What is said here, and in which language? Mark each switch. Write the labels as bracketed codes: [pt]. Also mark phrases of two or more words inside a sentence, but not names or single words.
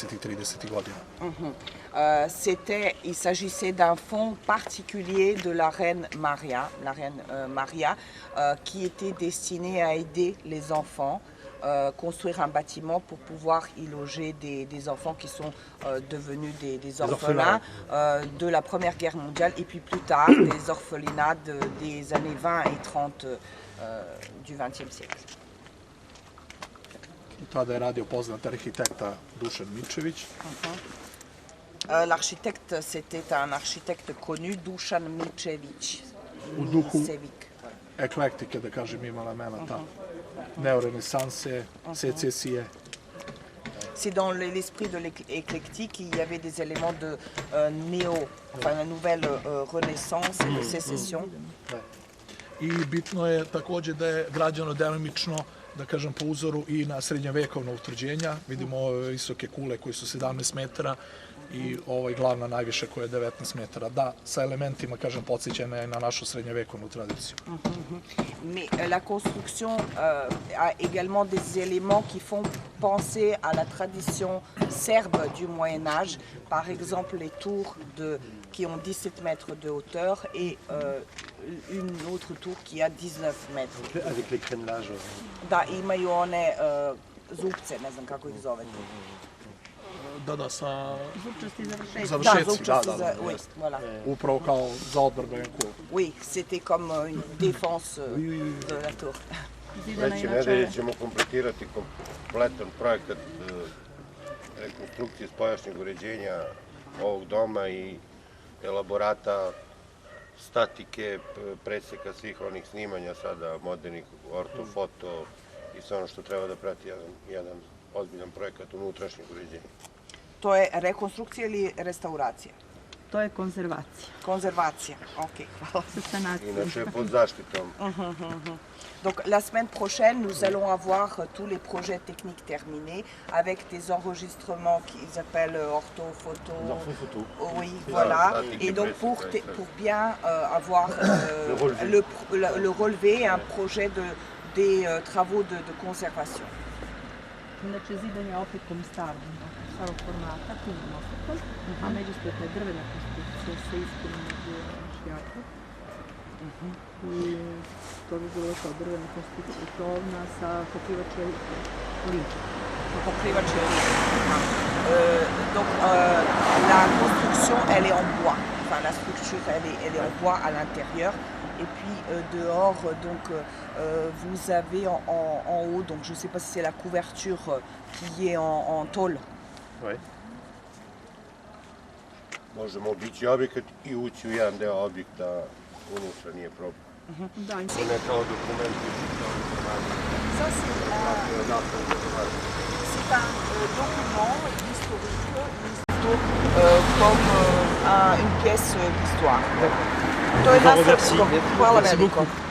[sr] i 30. godina. [fr] Il s'agissait d'un fonds particulier de la reine Maria, qui était destiné à aider les enfants, construire un bâtiment pour pouvoir y loger des enfants qui sont devenus des orphelins de la Première Guerre mondiale et puis plus tard des orphelinats des années 20 et 30 du XXe siècle. [sr] Tada je radio poznat arhitekta Dušan Mičević. [fr] L'architecte, c'était un architecte connu, Dušan Mičević. [sr] U duhu Sevik. eklektike, da kažem, ima elemenata neorenesanse, secesije. [fr] C'est dans l'esprit de l'éclectique, il y avait des éléments de la nouvelle renaissance et de sécession. [sr] I bitno je takođe da je građeno delimično, da kažem, po uzoru i na srednjovekovna utvrđenja. Vidimo visoke kule koji su 17 metara i glavna najviše koja je 19 metara. Da, sa elementima, kažem, podsjećena je na našu srednjovekovnu tradiciju. [fr] Mais la construction a également des éléments qui font penser à la tradition serbe du Moyen-Âge. Par exemple, les tours qui ont 17 mètres de hauteur et une autre tour qui a 19 mètres. Avec les crénelages. [sr] Da, imaju one zupce, ne znam kako ih zovete. Da, sa Zupčasti završetci. završetci, da. [fr] Oui, voilà. [sr] Upravo kao za odbrbenku. [fr] Oui, c'était comme une défense de la tour. [sr] Sledeće nedelje ćemo kompletirati kompletan projekat rekonstrukcije spoljašnjeg uređenja ovog doma i elaborata, statike, preseka svih onih snimanja sada modernih ortofoto i sve ono što treba da prati jedan ozbiljan projekat unutrašnjeg uređenja. To je rekonstrukcija ili restauracija? To je konzervacija. Konzervacija, ok, hvala. Sa sanacijom. Inače je pod zaštitom. [fr] Donc la semaine prochaine, nous allons avoir tous les projets techniques terminés avec des enregistrements qu'ils appellent orthophoto. Oui, voilà. Et donc pour bien avoir le relevé, un projet des travaux de conservation. [sr] Inače, zidanje opekom starog formata, punim opekom, a međuspretna je drvena konstrukcija sa ispunom šijakom. I to bi bilo kao drvena konstrukcija krovna sa pokrivačem linča. [fr] Donc la construction, elle est en bois. Enfin, la structure, elle est en bois à l'intérieur. Et puis dehors, donc vous avez en haut, donc je ne sais pas si c'est la couverture qui est en tôle. Ouais. [sr] možemo obići objekat i ući u jedan deo objekta, unutra nije problem. Da, To ne kao dokument koji su kao [fr] Ça, c'est un document historique, comme une pièce d'histoire. [sr] To je [fr] Je vous remercie. [sr] Hvala [fr] Merci [sr] veliko. [fr] beaucoup.